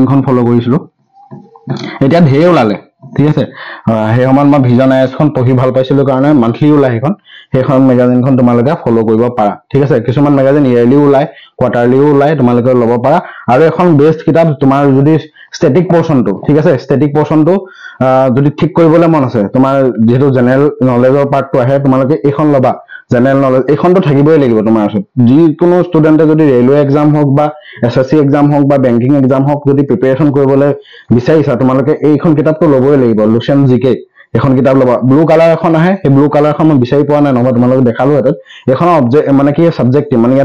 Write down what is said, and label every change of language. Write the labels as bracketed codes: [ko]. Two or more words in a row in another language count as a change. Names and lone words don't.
[as] খন ফলো কৰিছিলো এতিয়া ধেৰ ওলালে ঠিক আছে হে সমান মই ভিজন আইএছ খন পঢ়ি ভাল পাইছিলো কাৰণে মান্থলি ওলাই সেইখন magazine খন তোমালোকে ফলো কৰিব পাৰা ঠিক আছে কিছুমান magazine ইয়াৰলি ওলাই কোৱাৰ্টাৰলি ওলাই তোমালোকে ল'ব পাৰা আৰু এখন বেস্ট কিতাপ তোমাৰ যদি [en] static portion [as] to ঠিক আছে [en] static portion [as] to যদি ঠিক কৰিবলে মন আছে তোমাৰ যেটো [en] general knowledgeৰ partটো [as] আহে তোমালোকে এখন লবা [en] general knowledge [as] এখনটো থাকিবই লাগিব তোমাৰ আছে যি কোনো ষ্টুডেন্টে যদি [en] railway exam [as] হওক বা [en] SSC exam [as] হওক বা [en] banking exam [as] হওক যদি প্ৰিপাৰেচন কৰিবলৈ বিচাৰিছা তোমালোকে এইখন কিতাপটো ল'বই লাগিব লুচেন জিকে এখন কিতাপ লবা [en] blue colour [as] এখন আহে এই [en] blue colour [as] খন মই বিচাৰি পোৱা নাই নহয় তোমালোকে দেখালো এটা এখন অবজেক্ট মানে কি সাবজেক্ট মানে ইয়াত